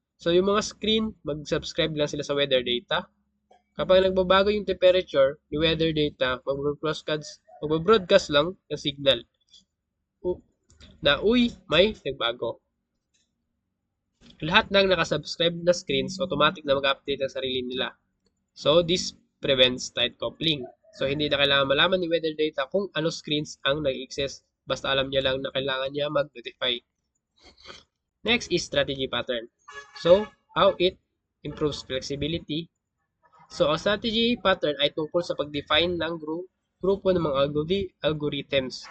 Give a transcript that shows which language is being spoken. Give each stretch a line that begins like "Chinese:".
Filipino: So, yung mga screen, mag-subscribe lang sila sa weather data. Kapag nagbabago yung temperature, yung weather data, mag-broadcast lang ng signal na, uy, may nagbago. Lahat ng nakasubscribe na screens, automatic na mag-update ang sarili nila.
English: So, this prevents tight coupling.
Filipino: So, hindi na kailangan malaman ni weather data kung ano screens ang nag-exist. Basta alam niya lang na kailangan niya mag-notify.
English: Next is strategy pattern. So, how it improves flexibility.
Filipino: So, ang strategy pattern ay tungkol sa pag-define ng grupo ng mga algorithms.